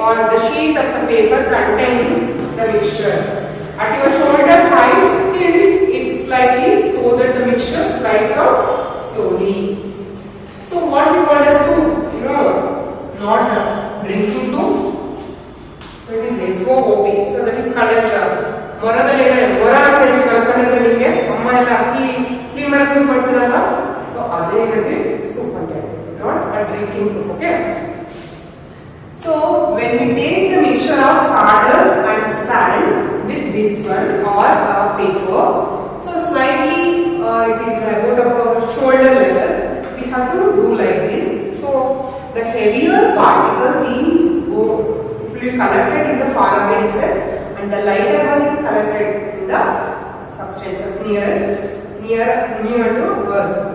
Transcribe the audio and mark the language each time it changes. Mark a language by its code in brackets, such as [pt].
[en] or the sheet of the paper containing the mixture. At your shoulder height, tilt it slightly so that the mixture slides out slowly. So what we call as soup, not a drinking soup. So it is SOOP. So that is called [kn] ಮೊರದಲ್ಲಿ ಮೊರ ಅಂತ ಹೇಳ್ತೀವಿ ಕನ್ನಡದಲ್ಲಿ ಅಮ್ಮ ಎಲ್ಲ ಅಕ್ಕಿ clean ಮಾಡಕ್ಕೆ use ಮಾಡ್ತೀರಲ್ಲ, so ಅದೇ ರೀತಿ ಸೂಪ್ ಅಂತ ಹೇಳ್ತೀವಿ, [en] Not a drinking soup. Okay. So when we take the mixture of sawdust and sand with this one or paper, so slightly it is about of a shoulder level, we have to do like this. So the heavier particles will be collected in the far away distance and the lighter one is collected in the substances near to us.